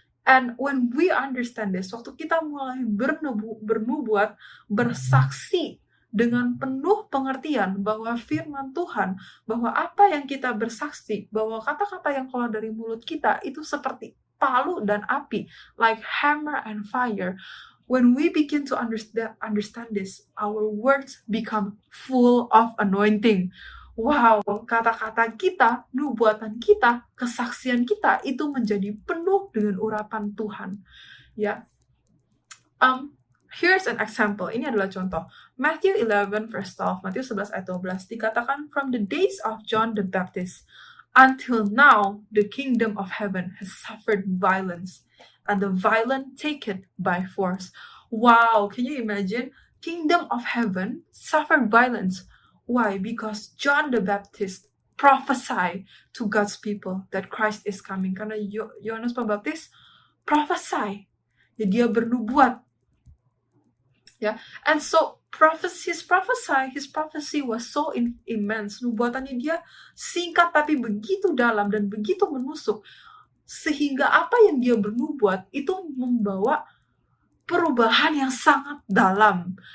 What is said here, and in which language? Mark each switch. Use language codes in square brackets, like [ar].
[id] And when we understand this, waktu kita mulai bernubuat, bersaksi dengan penuh pengertian bahwa firman Tuhan, bahwa apa yang kita bersaksi, bahwa kata-kata yang keluar dari mulut kita itu seperti palu dan api, [en] like hammer and fire. When we begin to understand this, our words become full of anointing. [id] Wow, kata-kata kita, nubuatan kita, kesaksian kita itu menjadi penuh dengan urapan Tuhan. [en] Ya, here's an example. [id] Ini adalah contoh. [en] Matthew 11 verse 12, [id] Matius 11 ayat 12 dikatakan, [en] from the days of John the Baptist until now the kingdom of heaven has suffered violence and the violent take it by force. Wow, can you imagine? Kingdom of heaven suffered violence. Why? Because John the Baptist prophesied to God's people that Christ is coming. [id] Karena Yohanes Pembaptis prophesy. Ya, dia bernubuat. Yeah. [en] And so his prophecy was so immense. [id] Nubuatannya dia singkat tapi begitu dalam dan begitu menusuk, sehingga apa yang dia bernubuat itu membawa perubahan yang sangat dalam.